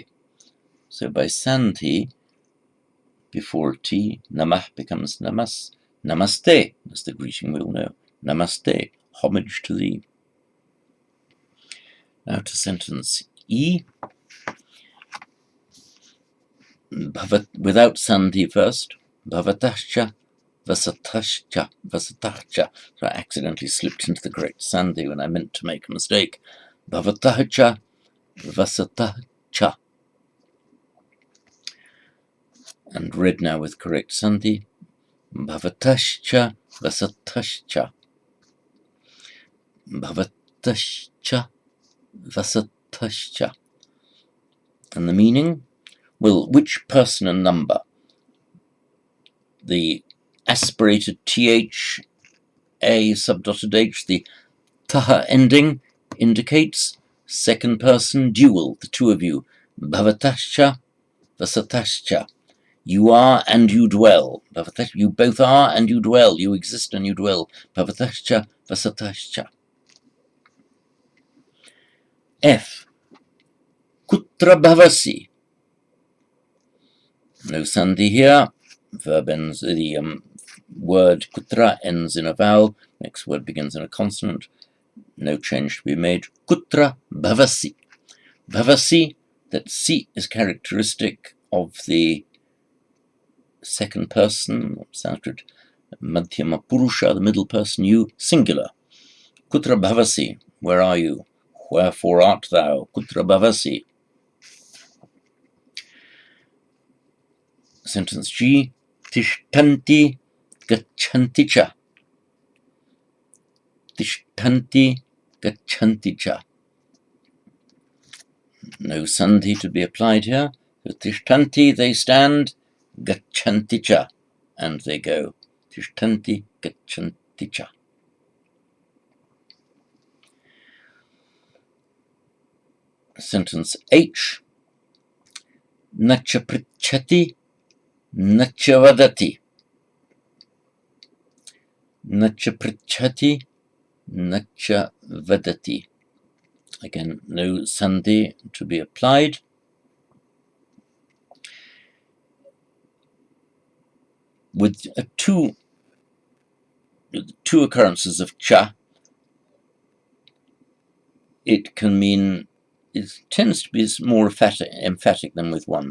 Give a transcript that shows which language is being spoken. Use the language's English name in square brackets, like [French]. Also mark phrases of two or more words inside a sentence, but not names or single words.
[English] So by santi, before T, namah becomes namas. Namaste, as the greeting we'll know. Namaste, homage to thee. Now to sentence E. Without santi first. [Sanskrit] भवतश्च, वसतश्च, वसतश्च. [English] So I accidentally slipped into the correct santi when I meant to make a mistake. [Sanskrit] भवतश्च, वसतश्च. And read now with correct santi. भवतश्च, वसतश्च. भवतश्च, वसतश्च. [English] And the meaning? Well, which person and number? The aspirated th, a subdotted h, the taha ending indicates second person dual, the two of you. [Sanskrit] भवतश्च, वसतश्च. [English] You are and you dwell. You both are and you dwell. You exist and you dwell. [Sanskrit] भवतश्च, वसतश्च. F. कुत्र भवसि. [English] No sandhi here. Verb ends, the word kutra ends in a vowel. Next word begins in a consonant. No change to be made. [Sanskrit] कुत्र भवसि. भवसि, [English] that si is characteristic of the second person, Sanskrit, [Sanskrit] मध्यम पुरुष, [English] the middle person, you, singular. [Sanskrit] कुत्र भवसि, [English] where are you? Wherefore art thou? [Sanskrit] कुत्र भवसि. [English] Sentence G. [Sanskrit] तिष्ठन्ति गच्छन्ति च. तिष्ठन्ति गच्छन्ति च. [English] No sandhi to be applied here. So tishtanti, they stand. [Sanskrit] गच्छन्ति च, [English] and they go. [Sanskrit] तिष्ठन्ति गच्छन्ति च. [English] Sentence H. [Sanskrit] न च पृच्छति, न च वदति. न च पृच्छति, न च वदति. [English] Again, no sandhi to be applied. With two occurrences of cha, it can mean, it tends to be more emphatic than with one.